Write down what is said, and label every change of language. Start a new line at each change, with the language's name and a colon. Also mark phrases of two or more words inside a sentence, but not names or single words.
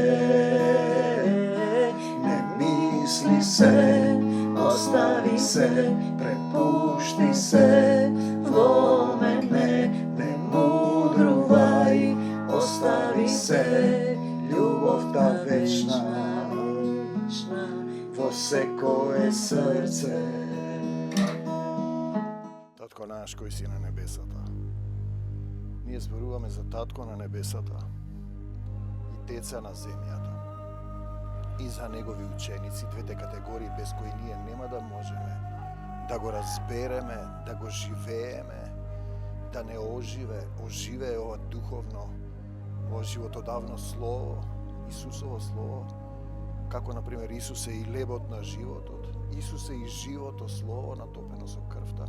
Macedonian: Ne misli se, ostavi se, prepušti se, vo mene, ne mudruvaj, ostavi se, ljubav ta večna, vo sekoje srce. Татко наш кој си на небесата, ние зборуваме за Татко на небесата и Деца на земјата и за негови ученици, двете категории без кои ние нема да можеме да го разбереме, да го живееме, да не оживее ова духовно, ова животодавно слово, Исусово слово, како например Исус е и лебот на животот, Исус е и живото слово натопено со крвта.